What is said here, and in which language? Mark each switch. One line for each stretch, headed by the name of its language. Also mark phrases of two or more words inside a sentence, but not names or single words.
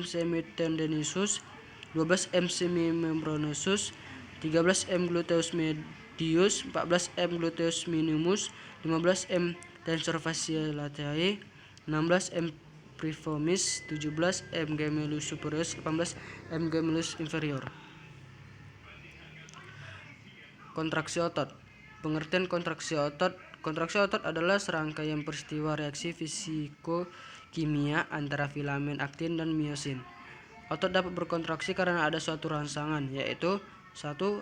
Latin: semitendinosus. 12. M. semimembranosus. 13. M. gluteus medius. 14. M. gluteus minimus. 15. M. tensor fasciae latae. 16. M. piriformis. 17. M. gemellus superior. 18. M. gemellus inferior.
Indonesian: Kontraksi otot. Pengertian kontraksi otot. Kontraksi otot adalah serangkaian peristiwa reaksi fisiko-kimia antara filamen aktin dan miosin. Otot dapat berkontraksi karena ada suatu rangsangan, yaitu 1.